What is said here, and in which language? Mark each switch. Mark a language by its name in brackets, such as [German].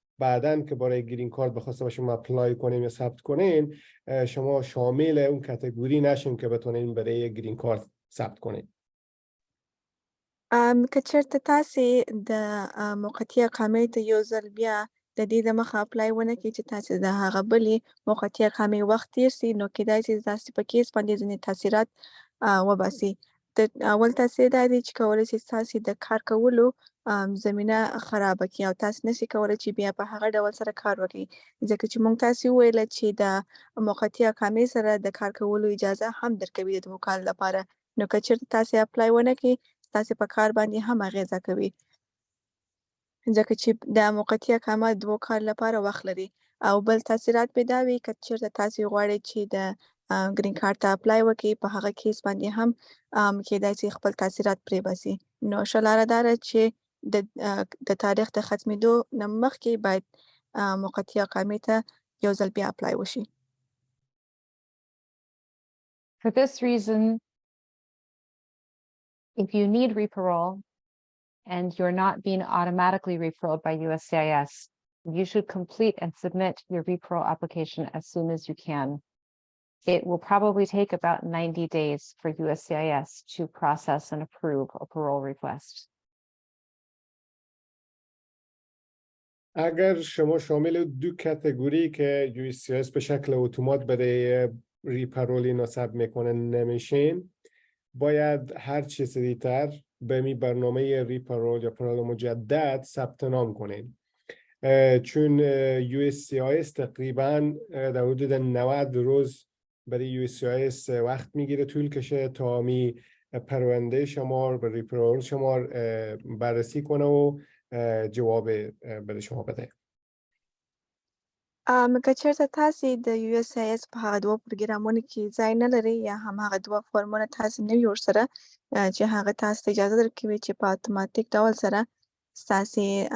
[Persian] بعداً که برای گرین کارت بخواسته باشیم اپلای کنیم یا ثبت کنین شما شامل اون کاتگوری نشین که بتونین برای گرین کارت ثبت کنین. [Pashto] که چېرته تاسې د موقتي اقامې ته یو ځل بیا د دې دمخه اپلای ونه کړئ چې تاسې د هغه بلې موقتي اقامې وخت تېر سي، نو کیدای سي ستاسې په کیس باندې ځینې تاثیرات وباسي. د اول تاثیر دا دی چې کولی سي ستاسې د کار کولو زمینه خرابه کړي او تاسې نشئ کولی چې بیا په هغه ډول سره کار وکړئ، ځکه چې موږ تاسې وویله چې د موقتي اقامې سره د کار کولو اجازه هم درکوي د 2 کال لپاره، نو که چېرته تاسې اپلای ونه کړئ ستاسې په کار باندې هم اغیزه کوي، ځکه چې دا موقتي اقامه 2 کال لپاره وخت لري. او بل تاثیرات به دا وي که چېرته تاسې غواړئ چې د ګرین کارت ته اپلای وکړئ په هغه کیس باندې هم کیدای سي خپل تاثیرات پرې باسي. نو ښه لاره دا ده چې د تاریخ د ختمېدو نه مخکې باید موقتي اقامې ته یو ځل بیا اپلای وشي. [English] For this reason, if you need re-parole and you're not being automatically re-paroled by USCIS, you should complete and submit your re-parole application as soon as you can. It will probably take about 90 days for USCIS to process and approve a parole request. [Persian] اگر شما شامل 2 کاتگوری که USCIS به شکل اتومات برای ریپرولی نصب میکنه نمیشین، باید هر چه سریعتر به می برنامه ریپرول یا پرول مجدد ثبت نام کنین، چون USCIS تقریبا در حدود 90 روز برای USCIS وقت میگیره طول کشه تا می پرونده شما و ریپرول شما بررسی کنه و جواب برای شما بده. [Pashto] که چېرته تاسې د USCIS په هغه 2 پروګرامونو کې ځای نه لرئ یا هم هغه 2 فورمونه تاسې نه وي ورسره چې هغه تاسو ته اجازه درکوي چې په اتوماتیک ډول سره ستاسې